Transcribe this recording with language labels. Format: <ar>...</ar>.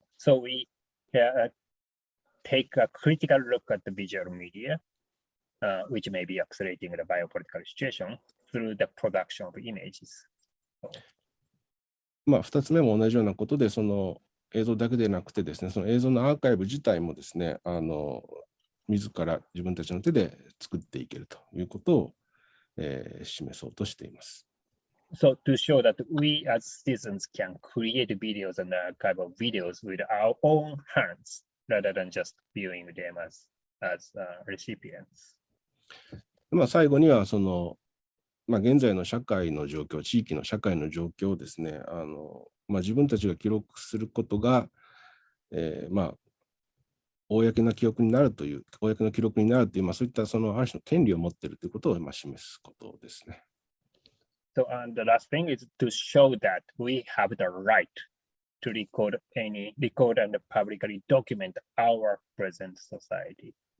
<en>So we take a critical look at the visual media, which may be accelerating the biopolitical situation through the production of images.</en> <ja>2つ目も同じようなことで、その映像だけでなくてですね、その映像のアーカイブ自体もですね、自ら自分たちの手で作っていけるということを、示そうとしています。</ja> <en>So to show that we as citizens can create videos and archive of videos with our own hands rather than just viewing them as recipients.</en> <ja>最後にはその現在の社会の状況、地域の社会の状況をですね、自分たちが記録することが、公の記録になるという、そういったそのある種の権利を持っているということを示すことですね。</ja> <en>So the last thing is to show that we have the right to record and publicly document our present society.</en>